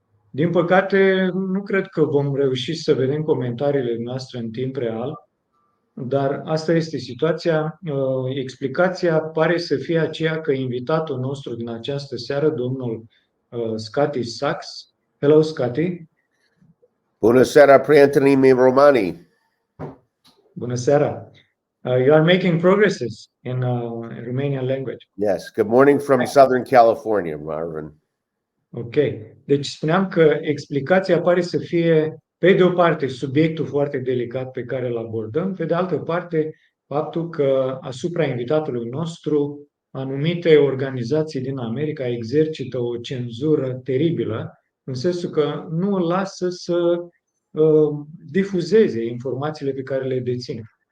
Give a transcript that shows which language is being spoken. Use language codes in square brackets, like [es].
[ro] Din păcate, nu cred că vom reuși să vedem comentariile noastre în timp real, dar asta este situația. Explicația pare să fie aceea că invitatul nostru din această seară, domnul Scotty Sachs. [en] Hello, Scotty. [ro] Bună seara, prieteni romani. Bună seara. [en] You are making progresses in Romanian language. Yes, good morning from Southern California, Marvin. Ok. [ro] Deci spuneam că explicația pare să fie, pe de o parte, subiectul foarte delicat pe care îl abordăm, pe de altă parte, faptul că asupra invitatului nostru anumite organizații din America exercită o cenzură teribilă, în sensul că nu îl lasă să difuzeze informațiile pe care le deține.